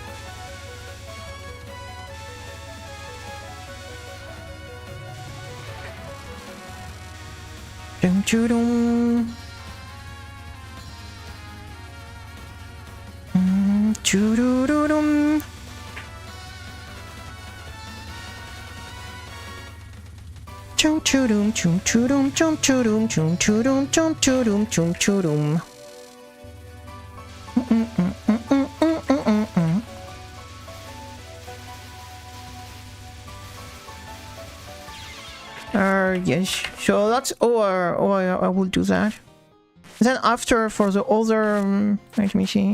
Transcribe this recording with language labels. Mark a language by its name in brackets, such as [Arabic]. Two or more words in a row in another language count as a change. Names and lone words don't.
[English] Dum dum dum. Choo-doo-doo-dum. Choo-choo-dum, choo-choo-dum, choo-choo-dum, choo-choo-dum, choo-choo-dum, choo-choo-dum. Yes, so that's I will do that. Then after for the other, let me see.